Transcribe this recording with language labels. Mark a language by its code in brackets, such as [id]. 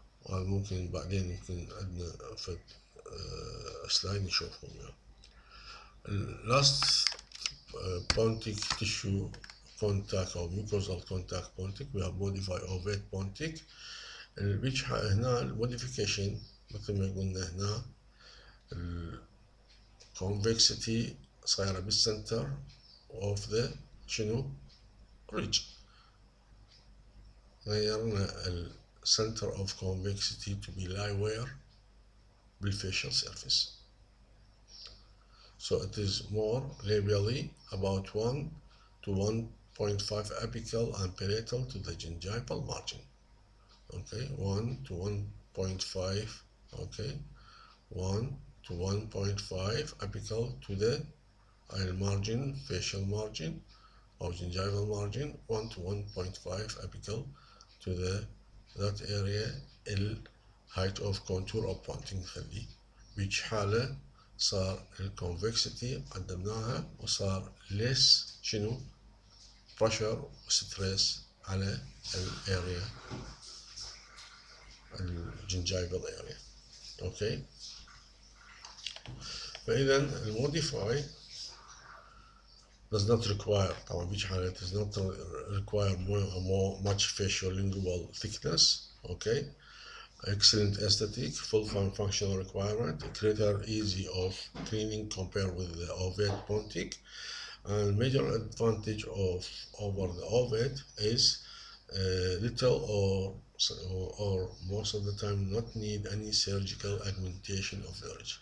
[ar] ممكن بعدين ممكن عندنا فد سلايد نشوفهم يعني. [en] last pontic tissue contact or mucosal contact pontic we have modified ovate pontic. [ar] which هنا الموديفيكيشن مثل ما قلنا هنا الكونفكسيتي صايرة بالسنتر [en] of the [ar] شنو ridge. غيرنا ال [en] center of convexity to be lie where بالfacial surface. so it is more labially about 1 to 1.5 apical and parietal to the gingival margin. okay, 1 to 1.5. okay, 1 to 1.5 apical to the margin, facial margin or gingival margin, 1 to 1.5 apical to that area ال height of contour of ponting [ar] نخليه. which حالة صار الكونفكسيتي قدمناها وصار less شنو pressure stress على الاريا الجنجايفل area. اوكي، فإذا الموديفاي [en] does not require [ar] طبعا بيجي حالة [en] does not require much facial lingual thickness. okay, excellent aesthetic, full functional requirement, greater easy of cleaning compared with the ovate pontic, and major advantage over the ovate is little or most of the time not need any surgical augmentation of the ridge.